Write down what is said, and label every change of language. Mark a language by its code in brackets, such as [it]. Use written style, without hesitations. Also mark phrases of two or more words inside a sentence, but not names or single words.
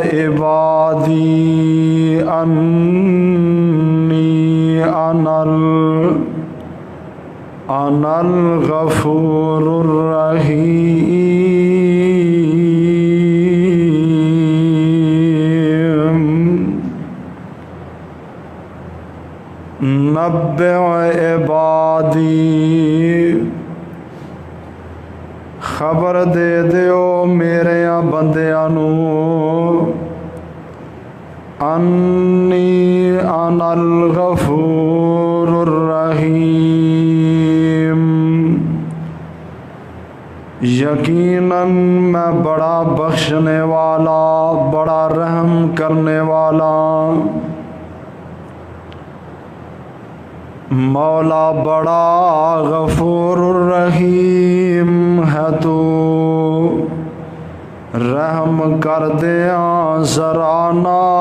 [ar] عبادی انی انا الغفور الرحیم نبئ [pa] عبادی خبر دے دیو میرے بندیاں نو [ar] انی انا الغفور الرحیم [pa] یقیناً میں بڑا بخشنے والا بڑا رحم کرنے والا مولا بڑا [ar] غفور الرحیم [pa] ہے تو رحم کر دیاں ذرا نہ